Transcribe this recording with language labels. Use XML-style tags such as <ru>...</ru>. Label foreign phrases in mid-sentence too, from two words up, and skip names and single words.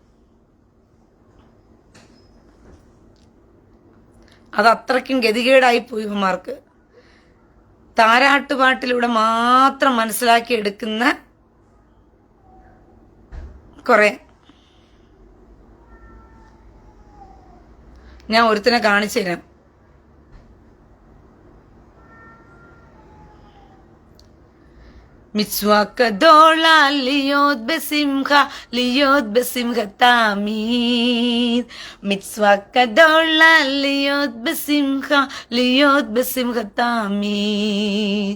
<ml>അത് അത്രയ്ക്കും ഗതികേടായിപ്പോയി ഇവന്മാർക്ക്. താരാട്ടുപാട്ടിലൂടെ മാത്രം മനസ്സിലാക്കി എടുക്കുന്ന കുറെ. ഞാൻ ഒരുത്തിനെ കാണിച്ചു തരാം.</ml> <he>מצווה גדולה להיות בשמחה, להיות בשמחה תמיד. מצווה גדולה להיות בשמחה, להיות בשמחה תמיד.</he>